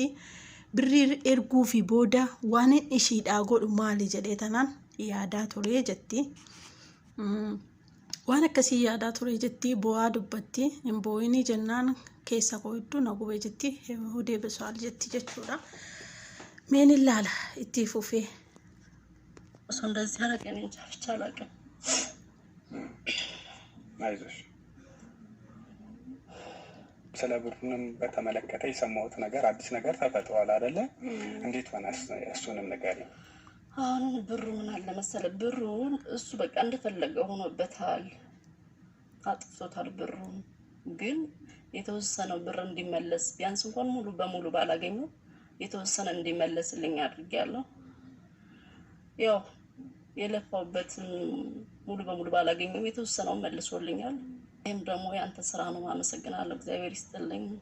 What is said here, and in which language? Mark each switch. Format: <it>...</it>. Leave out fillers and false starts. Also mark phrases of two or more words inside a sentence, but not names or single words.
<om>Birrii erguu fi booda waan ishiidhaa godhu maali jedhee tanaan yaadaa ture jetti. Waan akkasii yaadaa ture jetti bu'aa dubbatti. Hin boo'inii jennaan keessa koo hedduu na gube jetti. Hudee besu'aal jetti jechuudha. Meen ilaala itti fufee.</om> <am>Osoo እንደዚህ ያደረገኝ እንጃ ብቻ አላውቅም። አይዞሽ። ስለ ብሩንም በተመለከተ የሰማሁት ነገር አዲስ ነገር ተፈጥሯል አይደለ? እንዴት ሆነስ? እሱንም ንገሪኝ። አሁን ብሩ ምን አለ መሰለህ፣ ብሩ እሱ በቃ እንደፈለገ ሆኖበታል፣ አጥፍቶታል። ብሩ ግን የተወሰነው ብር እንዲመለስ ቢያንስ እንኳን ሙሉ በሙሉ ባላገኘው የተወሰነ እንዲመለስልኝ አድርጌያለሁ። ያው የለፋውበትን ሙሉ በሙሉ ባላገኘው የተወሰነው መልሶልኛል። ይሄም ደግሞ ያንተ ስራ ነው፣ አመሰግናለሁ፣ እግዚአብሔር ይስጥልኝ።</am>